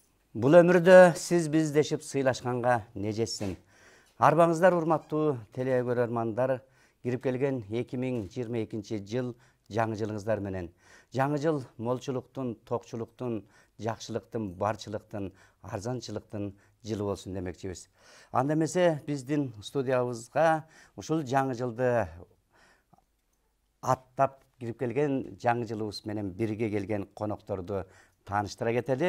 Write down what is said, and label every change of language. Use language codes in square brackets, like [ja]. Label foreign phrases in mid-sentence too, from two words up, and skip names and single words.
[kk] Бұл өмірді сіз біз дешіп сыйлашқанға не жетсін. [ky] Арбаңыздар урматтуу телекөрермандар, кирип келген 2022 жыл жаңы жылыңыздар менен. Жаңы жыл молчулуктун, токчулуктун, жакшылыктын, барчылыктын, арзанчылыктын жылы болсун демекчибиз. Анда эмесе биздин студиябызга ушул жаңы жылды аттап кирип келген жаңы жылыбыз менен бирге келген конокторду тааныштыра кетели.